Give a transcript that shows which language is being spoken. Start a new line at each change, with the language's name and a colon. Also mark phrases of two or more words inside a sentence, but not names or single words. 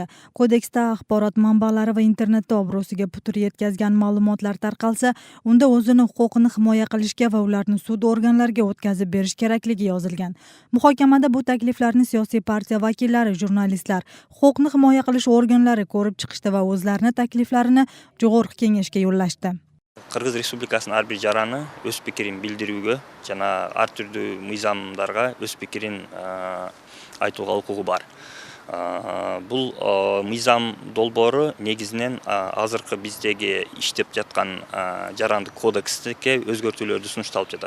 Uzbek: Kodeksda axborot manbalari va internetda obro'siga putur yetkazgan ma'lumotlar tarqalsa, unda o'zini huquqini himoya qilishga va ularni sud organlariga o'tkazib berish kerakligi yozilgan. Muhokamada bu takliflarni siyosiy partiya vakillari, jurnalistlar, huquqni himoya qilish organlari ko'rib chiqishdi va o'zlarini takliflarini Jo'g'org'i Kengashga yo'llashdi.
Kyrgyz: Qirg'iz Respublikасының ар бир жараны өз пикирин билдирүүгө жана ар түрдүү мыйзамдарга өз пикирин айтууга укугу бар. Бул мыйзам долбоору негизинен азыркы биздеги иштеп жаткан жарандык кодекске өзгөртүүлөрдү сунушталып жатат.